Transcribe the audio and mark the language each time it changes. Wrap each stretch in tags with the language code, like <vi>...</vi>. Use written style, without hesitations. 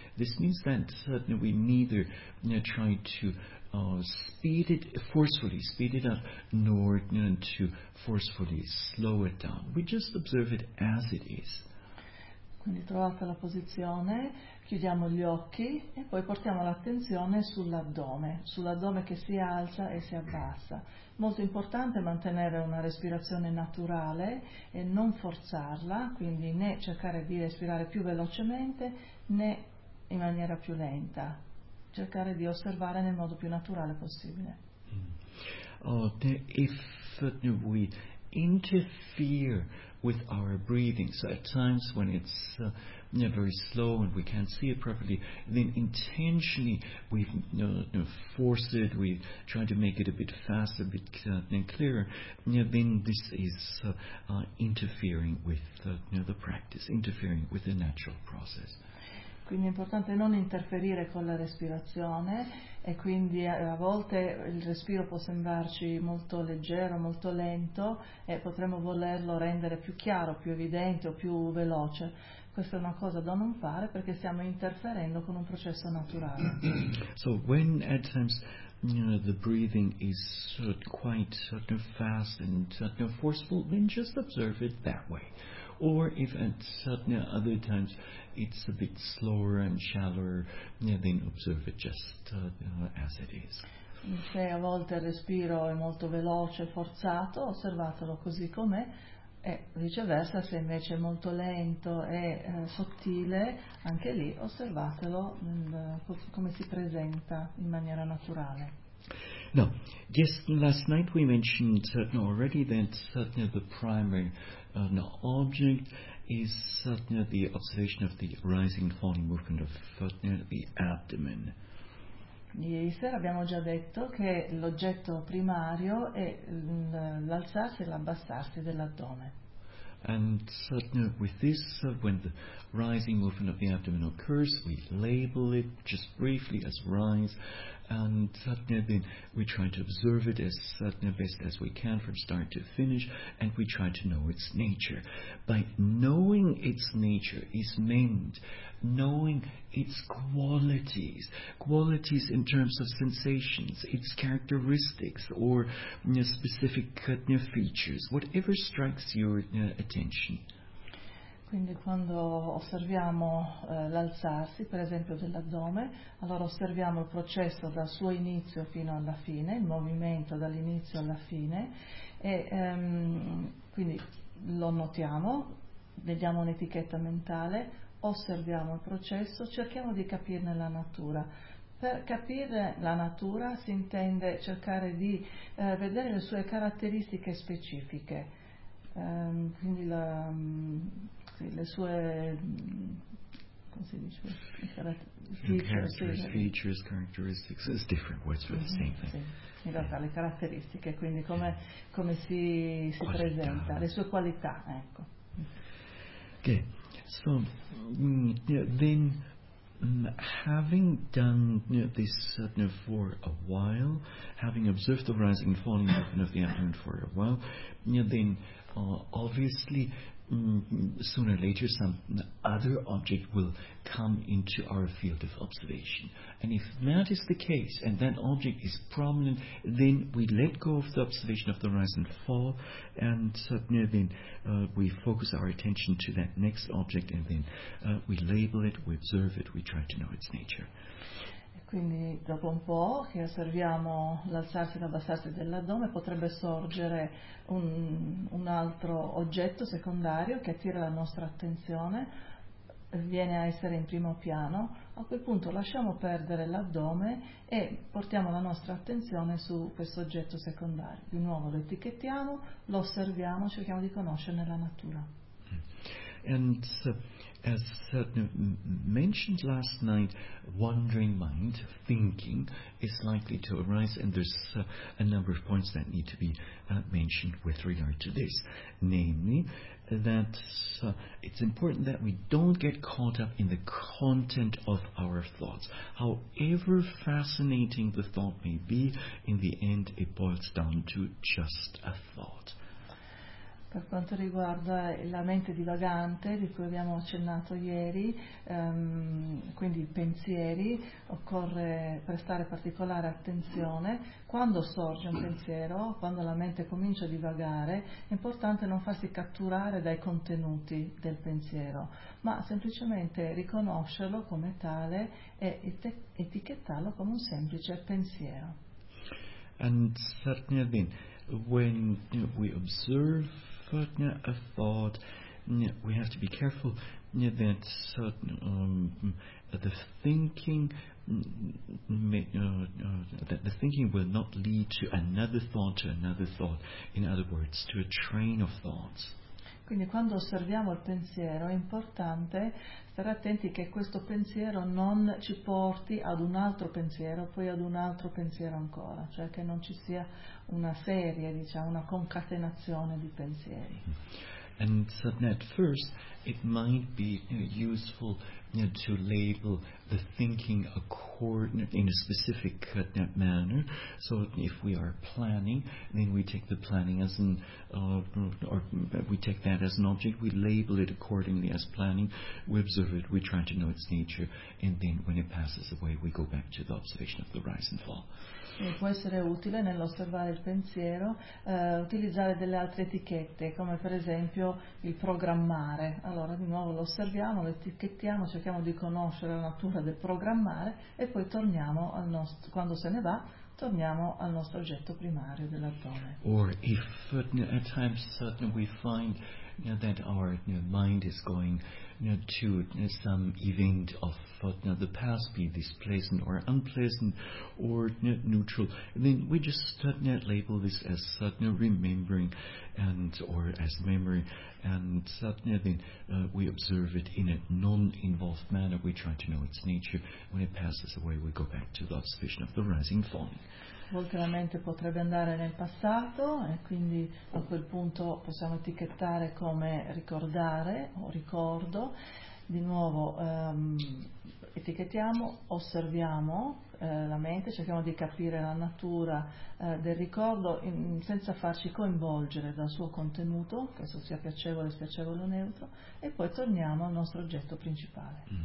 <en>This means that we neither try to speed it forcefully, speed it up, nor to forcefully slow it down. We just observe it as it is.</en> <it>Quindi trovate la posizione, chiudiamo gli occhi e poi portiamo l'attenzione sull'addome che si alza e si abbassa. Molto importante mantenere una respirazione naturale e non forzarla, quindi né cercare di respirare più velocemente né in maniera più lenta. Cercare di osservare nel modo più naturale possibile.</it> <en>If we interfere with our breathing, so at times when it's very slow and we can't see it properly, then intentionally we force it, we try to make it a bit faster, a bit clearer, then this is interfering with the practice, interfering with the natural process.</en> <it>Quindi è importante non interferire con la respirazione, e quindi a volte il respiro può sembrarci molto leggero, molto lento, e potremmo volerlo rendere più chiaro, più evidente o più veloce. Questa è una cosa da non fare perché stiamo interferendo con un processo naturale.</it> <en>So when at times the breathing is quite fast and forceful, then just observe it that way. Or if at other times it's a bit slower and shallower, then observe it just as it is.</en> <it>Se a volte il respiro è molto veloce, forzato, osservatelo così com'è, e viceversa, se invece è molto lento e sottile, anche lì osservatelo come si presenta in maniera naturale.</it> <en>No, yes, last night we mentioned already that the primary object is the observation of the rising and falling movement of the abdomen.</en> <it>Ieri sera abbiamo già detto che l'oggetto primario è l'alzarsi e l'abbassarsi dell'addome.</it> <en>And with this, when the rising movement of the abdomen occurs, we label it just briefly as rise, and then we try to observe it as best as we can from start to finish, and we try to know its nature. By knowing its nature is meant knowing its qualities in terms of sensations, its characteristics, or specific features, whatever strikes your attention.</en> <it>Quindi quando osserviamo l'alzarsi, per esempio, dell'addome, allora osserviamo il processo dal suo inizio fino alla fine, il movimento dall'inizio alla fine, e quindi lo notiamo, vediamo un'etichetta mentale, osserviamo il processo, cerchiamo di capirne la natura. Per capire la natura si intende cercare di vedere le sue caratteristiche specifiche, quindi le sue, come si dice,</it> <en>features, characteristics, it's different words for the same thing.</en> <it>Sì. In realtà le caratteristiche, quindi come si presenta, le sue qualità, ecco.</it> <en>Okay. So then, having done this for a while, having observed the rising and falling movement of the abdomen for a while, then obviously sooner or later some other object will come into our field of observation. And if that is the case, and that object is prominent, then we let go of the observation of the rise and fall, and suddenly then we focus our attention to that next object, and then we label it, we observe it, we try to know its nature.</en> <it>Quindi dopo un po' che osserviamo l'alzarsi ed abbassarsi dell'addome potrebbe sorgere un altro oggetto secondario che attira la nostra attenzione, viene a essere in primo piano, a quel punto lasciamo perdere l'addome e portiamo la nostra attenzione su questo oggetto secondario. Di nuovo lo etichettiamo, lo osserviamo, cerchiamo di conoscerne la natura.</it> <en>And as mentioned last night, wandering mind, thinking, is likely to arise, and there's a number of points that need to be mentioned with regard to this. Namely, that it's important that we don't get caught up in the content of our thoughts. However fascinating the thought may be, in the end it boils down to just a thought.</en> <it>Per quanto riguarda la mente divagante, di cui abbiamo accennato ieri, quindi i pensieri, occorre prestare particolare attenzione. Quando sorge un pensiero, quando la mente comincia a divagare, è importante non farsi catturare dai contenuti del pensiero, ma semplicemente riconoscerlo come tale e etichettarlo come un semplice pensiero.</it> <en>And certainly then, when we observe a thought, we have to be careful that the thinking will not lead to another thought, to another thought, in other words, to a train of thoughts.</en> <it>Quindi quando osserviamo il pensiero è importante stare attenti che questo pensiero non ci porti ad un altro pensiero, poi ad un altro pensiero ancora, cioè che non ci sia una serie, diciamo, una concatenazione di pensieri.</it> <en>And so at first it might be useful to label the thinking in a specific manner. So if we are planning, then we take the planning as an or we take that as an object, we label it accordingly as planning, we observe it, we try to know its nature, and then when it passes away we go back to the observation of the rise and fall.</en> <it>Può essere utile nell'osservare il pensiero utilizzare delle altre etichette, come per esempio il programmare. Allora di nuovo lo osserviamo, lo etichettiamo, cerchiamo di conoscere la natura del programmare e poi torniamo al nostro, quando se ne va, torniamo al nostro oggetto primario dell'addome.</it> <en>Or if at times certain we find that our mind is going to some event of the past, be this pleasant or unpleasant or neutral, and then we just label this as sudden remembering and or as memory, and sudden then we observe it in a non-involved manner, we try to know its nature, when it passes away we go back to the observation of the rising falling.</en> <it>A volte la mente potrebbe andare nel passato e quindi a quel punto possiamo etichettare come ricordare o ricordo. Di nuovo etichettiamo, osserviamo la mente, cerchiamo di capire la natura del ricordo senza farci coinvolgere dal suo contenuto, che esso sia piacevole, spiacevole o neutro, e poi torniamo al nostro oggetto principale.</it>